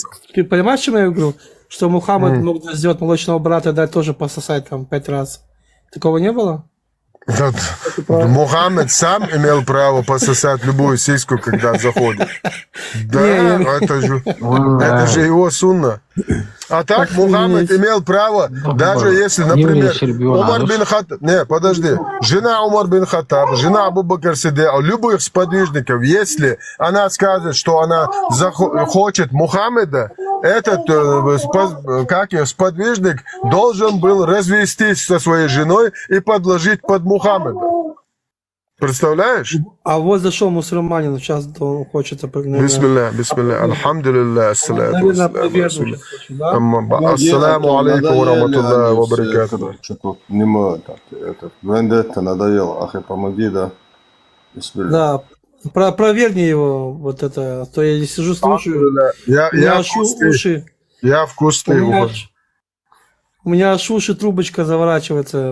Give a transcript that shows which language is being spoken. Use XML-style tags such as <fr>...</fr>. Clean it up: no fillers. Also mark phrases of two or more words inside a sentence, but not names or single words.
<ru>Ты понимаешь, чем я говорю? Что Мухаммад мог сделать молочного брата, дать тоже пососать там 5 раз. Такого не было? Мухаммед сам имел право пососать любую сиську, когда заходит. Да, это же его сунна. А так Мухаммед имел право, даже если, например, Умар бин Хаттаб, жена Умар бин Хаттаб, жена Абу Бакр Сиддик, любых сподвижников, если она скажет, что она хочет Мухаммеда, этот сподвижник должен был развестись со своей женой и подложить под Мухаммеда. Представляешь? А вот зашел мусульманин, сейчас он хочет...</ru> <ar>بسم الله الحمد لله السلام عليكم ورحمة الله وبركاته.</ar> <ru>Что-то не могу так. Вендетта надоело. Ахи, помоги, да? Бисмилля. Да, проверни его, вот это, а то я сижу, слушаю. Я в кусты. У меня аж уши трубочка заворачивается.</ru>